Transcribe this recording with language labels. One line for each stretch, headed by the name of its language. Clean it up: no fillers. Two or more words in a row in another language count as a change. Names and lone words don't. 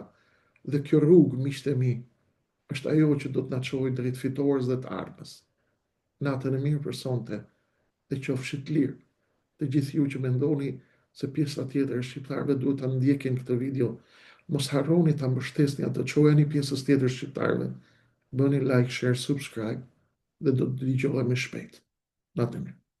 Albanian: Dhe kjo rrugë, miqtë e mi, është ajo që do të na çojë drejt fitores dhe të ardhmes. Natën e mirë për sonte, dhe qofshit lirë. Të gjithë ju që mendoni se pjesa tjetër e shqiptarëve duhet ta ndjekin këtë video, mos harroni ta mbështesni atë, çojeni pjesës tjetër shqiptarëve. Bëni
English: like, share, subscribe
Albanian: dhe do të dëgjohemi shpejt. Natën e mirë.